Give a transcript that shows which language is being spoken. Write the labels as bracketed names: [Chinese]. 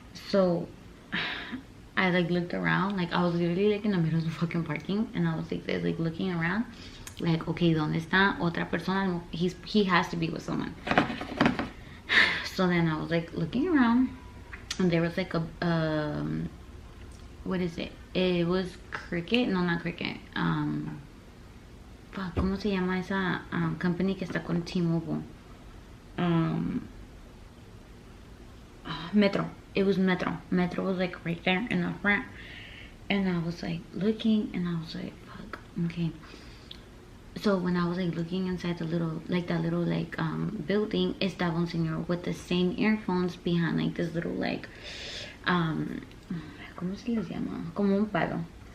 [English] So I like looked around, like, I was literally like in the middle of the fucking parking, and I was like this, like, looking around, like, okay, [Spanish] ¿dónde está otra persona? [English] He has to be with someone. So then I was like looking around, and there was like a what is it? It was Cricket, no, not Cricket. [Spanish] ¿Cómo se llama esa company que está con T-Mobile? [English] Metro. It was Metro. Metro was like right there in the front. And I was like looking, and I was like, fuck, okay. So when I was like looking inside the little, like that little like building, [Spanish] estaba un señor [English] with the same earphones behind like this little like [Spanish] ¿cómo se les llama? Como un palo.